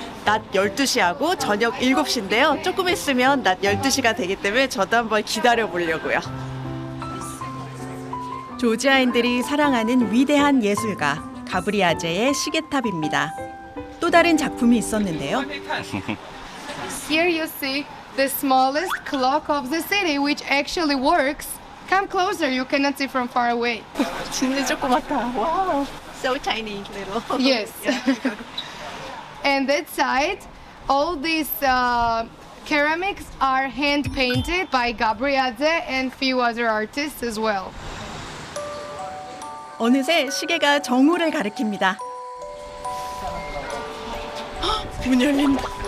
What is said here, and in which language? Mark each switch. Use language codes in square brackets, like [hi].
[ko] 낮 12시하고 저녁 7시인데요. 조금 있으면 낮 12시가 되기 때문에 저도 한번 기다려 보려고요. 조지아인들이 사랑하는 위대한 예술가 가브리아제의 시계탑입니다. 또 다른 작품이 있었는데요. [en] Here you see the smallest clock of the city, which actually works. Come closer, you cannot see from far away. [ko] 진짜 조그맣다. 와우. [en] So tiny little. Yes. And that side, all these ceramics are hand painted by Gabriadze and few other artists as well. [ko] 어느새 시계가 정오를 가리킵니다. 문 열린다.